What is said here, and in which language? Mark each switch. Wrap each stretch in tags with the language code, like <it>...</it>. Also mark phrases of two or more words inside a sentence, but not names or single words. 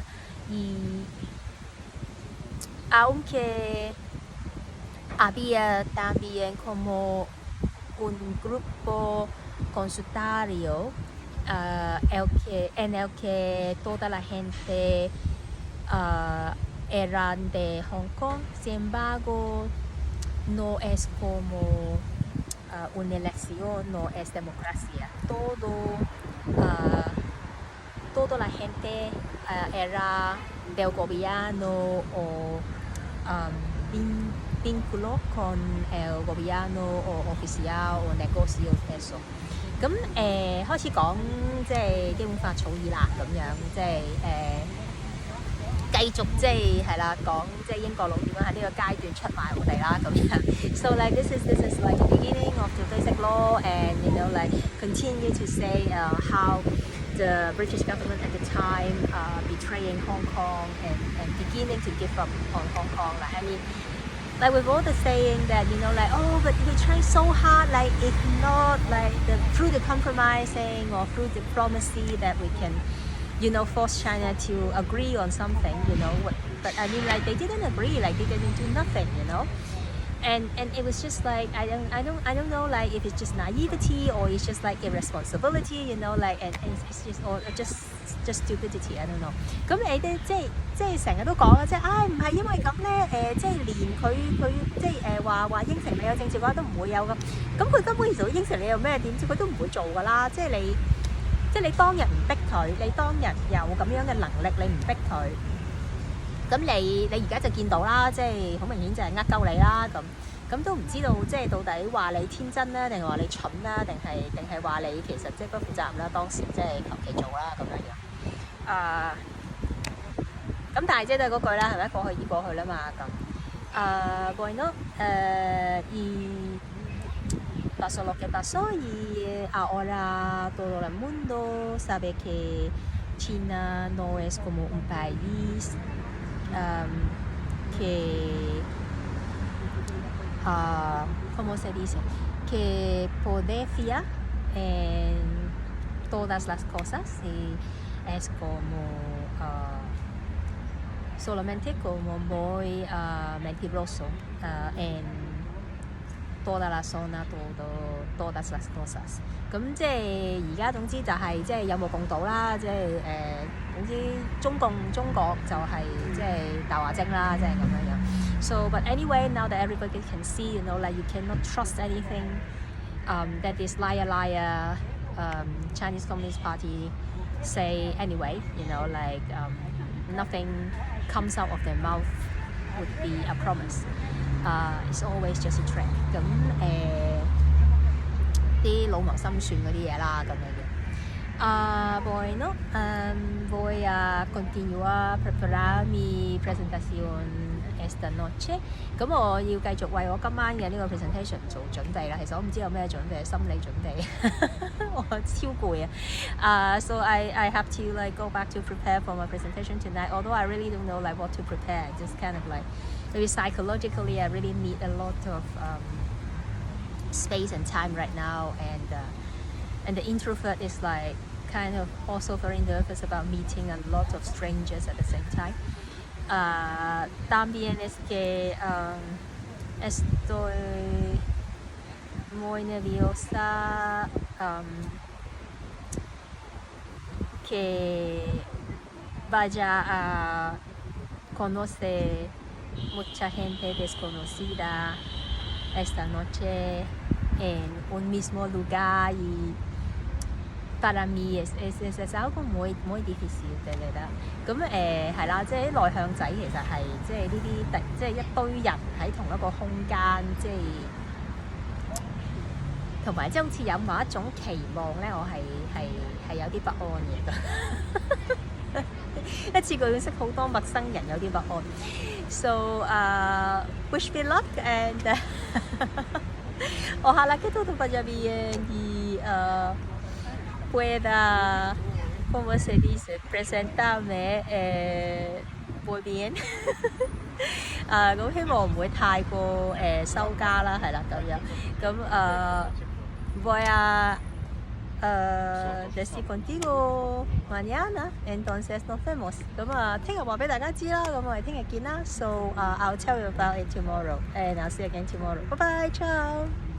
<es>Y aunque había también como un grupo consultario en el que toda la gente eran de Hong Kong, sin embargo no es como una elección, no es democracia. Toda la gente era del gobierno o vínculo con el gobierno o oficial o negocios eso。</es> <yue>咁開始講即係基本法草擬啦，咁樣即係繼續即係啦，講即係英國佬點樣喺呢個階段出賣我哋啦，咁樣。</yue> <en>So like this is like the beginning of the basic law, and like continue to say how the British government at the time betraying Hong Kong and beginning to give up on Hong Kong. Like, I mean, like with all the saying that like but we try so hard, like if not like through the compromising or through diplomacy that we can force China to agree on something, but I mean like they didn't agree, like they didn't do nothing, and it was just like I don't know, like if it's just naivety or it's just like irresponsibility, like and it's just or just stupidity, I don't know.</en> <yue>咁你哋即係成日都講啦，即係唔係因為咁咧即係連佢即係話應承你有政治嘅話都唔會有咁佢根本其實應承你有咩點知佢都唔會做㗎啦，即係你當日唔逼佢，你當日有咁樣嘅能力，你唔逼佢，咁你而家就見到啦，即係好明顯就係鳩你啦，咁都唔知道即係到底話你天真啦，定係話你蠢啦，定係話你其實即係不負責任啦，當時即係求其做啦咁樣。咁但係即係都係嗰句啦，係咪？過去已過去啦嘛，咁</yue> <es>bueno y pasó lo que pasó y ahora todo el mundo sabe que China no es como un país que ¿cómo se dice? Que puede fiar en todas las cosas y es como solamente como muy mentiroso en toda la zona, todas las cosas。</es> <yue>咁即係而家總之就係即係有目共睹啦，即係總之中國就係即係大話精啦，即係咁樣樣。</yue> <en>So but anyway, now that everybody can see, like you cannot trust anything that this liar Chinese Communist Party say anyway, like nothing comes out of their mouth would be a promise. It's always just a trick.</en> <yue>咁啲老謀深算嗰啲嘢啦，咁樣嘅。</yue> <es>Bueno, voy a continuar preparar mi presentación esta noche.</es> <yue>咁我要繼續為我今晚嘅呢個 presentation 做準備啦。其實我唔知有咩準備，心理準備，我超攰啊。</yue> <en>So I have to like go back to prepare for my presentation tonight. Although I really don't know like what to prepare. Just kind of like maybe psychologically I really need a lot of space and time right now, and the introvert is like kind of also very nervous about meeting a lot of strangers at the same time.</en> <es>También es que estoy muy nerviosa que vaya a conocer mucha gente desconocida esta noche en un mismo lugar y para mí es algo muy muy difícil de verdad。</es> <yue>咁係啦，即係啲內向仔其實係即係呢啲即係一堆人喺同一個空間，即係同埋即係好似有某一種期望咧，我係有啲不安嘅。一次過要識好多陌生人，有啲不安。</yue> <en>So wish me luck and</en> <es>ojalá que todo vaya bien y pueda, ¿cómo se dice? Presentarme muy bien。</es> <yue>咁希望唔會太過收家啦，係啦咁樣。</yue> <es>咁 voy a decir contigo mañana, entonces nos vemos。</es> <yue>咁聽日話俾大家知啦，咁我哋聽日見啦。</yue> <en>So I'll tell you about it tomorrow and I'll see you again tomorrow. Bye bye, ciao。</en>